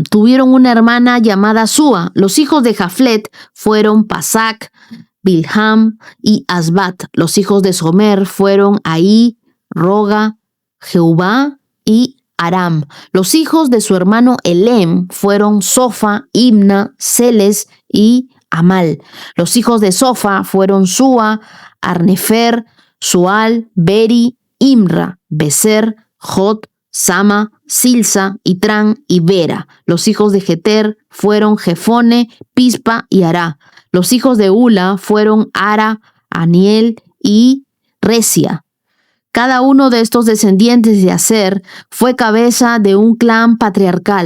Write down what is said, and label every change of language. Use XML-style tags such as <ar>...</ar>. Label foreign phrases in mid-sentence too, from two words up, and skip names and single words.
<es>Tuvieron una hermana llamada Súa. Los hijos de Jaflet fueron Pasac, Bilham y Asbat. Los hijos de Somer fueron Ahí, Roga, Jehová y Aram. Los hijos de su hermano Elem fueron Sofa, Imna, Celes y Amal. Los hijos de Sofa fueron Súa, Arnefer, Sual, Beri, Imra, Beser, Jot, Sama, Silsa, Itran y Vera. Los hijos de Jeter fueron Jefone, Pispa y Ará. Los hijos de Ula fueron Ara, Aniel y Resia. Cada uno de estos descendientes de Aser fue cabeza de un clan patriarcal.</es>